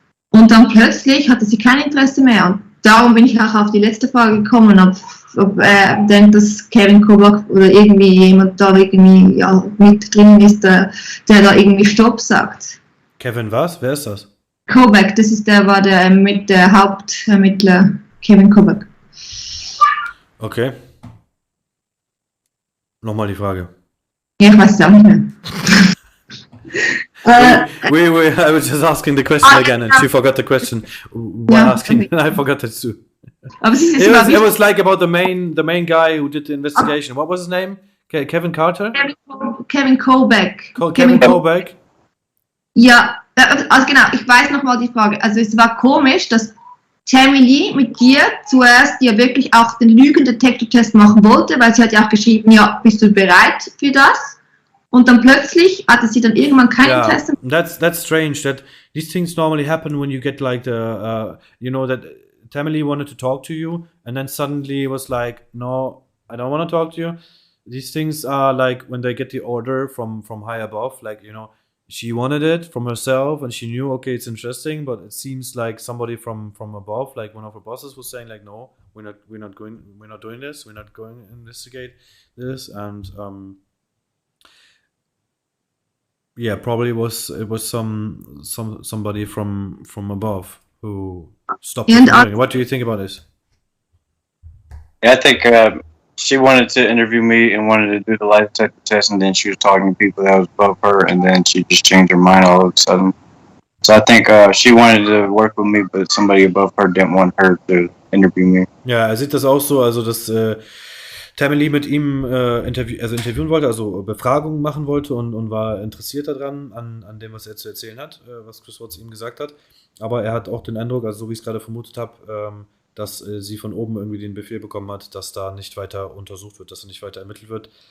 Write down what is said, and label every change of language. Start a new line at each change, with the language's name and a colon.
German: Und dann plötzlich hatte sie kein Interesse mehr. Und darum bin ich auch auf die letzte Frage gekommen, ob er denkt, dass Kevin Kovac oder irgendwie jemand da irgendwie mit drin ist, der da irgendwie Stopp sagt. Kevin was? Wer ist das? Kobach, war der mit der Hauptermittler Kevin Kobach. Okay. Nochmal die Frage. Ja, ich weiß es auch nicht mehr.
English: I was just asking the question again, and she forgot the question while asking, and I forgot it too.
German: Aber
English: it was like about the main guy who did the investigation. What was his name? Kevin Carter? Kevin Kobach. Kevin Kobach?
German: Ja, also genau, ich weiß nochmal die Frage. Also es war komisch, dass Tammy Lee mit dir zuerst ja wirklich auch den Lügendetektor-Test machen wollte, weil sie hat ja auch geschrieben, ja, bist du bereit für das? Und dann plötzlich hatte sie dann irgendwann kein Interesse.
English: That's strange. That these things normally happen when you get like the, that Tammy Lee wanted to talk to you, and then suddenly was like, no, I don't want to talk to you. These things are like when they get the order from high above, like, she wanted it from herself and she knew, okay, it's interesting, but it seems like somebody from above, like one of her bosses, was saying like, no, we're not doing this, we're not going to investigate this. And probably it was somebody from above who stopped it. What do you think about this? Yeah, I think she wanted to interview me and wanted to do the lie detector test, and then she was talking to people that was above her, and then she just changed her mind all of a sudden. So I think she wanted to work with me, but somebody above her didn't want her to interview me.
German: Ja, er sieht das auch so, also dass Tammy Lee mit ihm interviewen wollte, also Befragungen machen wollte und war interessiert daran, an dem, was er zu erzählen hat, was Chris Watts ihm gesagt hat. Aber er hat auch den Eindruck, also so wie ich es gerade vermutet habe, dass sie von oben irgendwie den Befehl bekommen hat, dass da nicht weiter untersucht wird, dass da nicht weiter ermittelt wird.